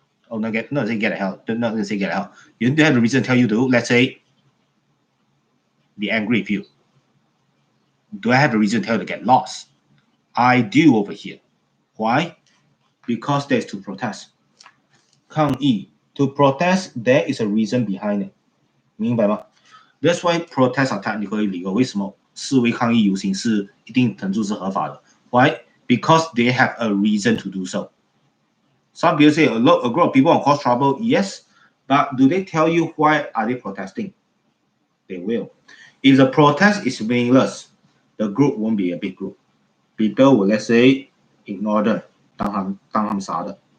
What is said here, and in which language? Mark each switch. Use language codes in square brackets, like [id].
[en] Oh, no, not say get the hell. Not say get the hell. You don't have a reason to tell you to, let's say, be angry with you. Do I have a reason to tell you to get lost? I do over here. Why? Because there's to protest. 抗议 to protest, there is a reason behind it. [zh] 明白吗？ [en] That's why protests are technically legal. [zh] 为什么示威抗议游行是一定程度是合法的 ？ [en] Why? Because they have a reason to do so. Some people say a group of people will cause trouble. Yes, but do they tell you why are they protesting? They will. If the protest is meaningless, the group won't be a big group. People will, let's say, ignore them, [zh] 当他们傻的。